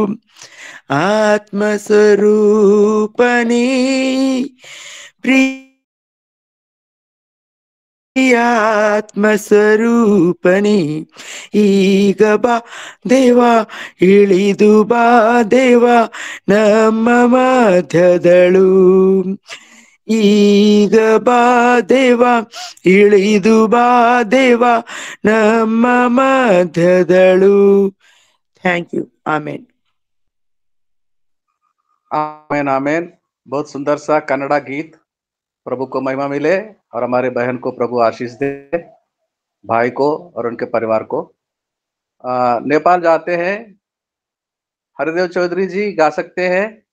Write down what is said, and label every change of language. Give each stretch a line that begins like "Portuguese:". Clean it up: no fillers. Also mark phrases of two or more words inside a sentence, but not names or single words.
Kannada: ಆತ್ಮಸ್ವರೂಪನೇ, ಪ್ರಿಯ ಆತ್ಮಸ್ವರೂಪನೇ, ಈಗ ಬಾ ದೇವ, ಇಳಿದು ಬಾ ದೇವ ನಮ್ಮ ಮಧ್ಯದಳು. ಈಗ ಬಾ ದೇವ ಇಳಿದು ಬಾ ದೇವ ನಮ್ಮ ಮಧ್ಯದಳು.
English: thank you. ಆಮೇನ್.
Hindi: आमेन आमेन। बहुत सुंदर सा कन्नड़ा गीत। प्रभु को महिमा मिले और हमारे बहन को प्रभु आशीष दे, भाई को और उनके परिवार को। नेपाल जाते हैं। हरिदेव चौधरी जी गा सकते हैं?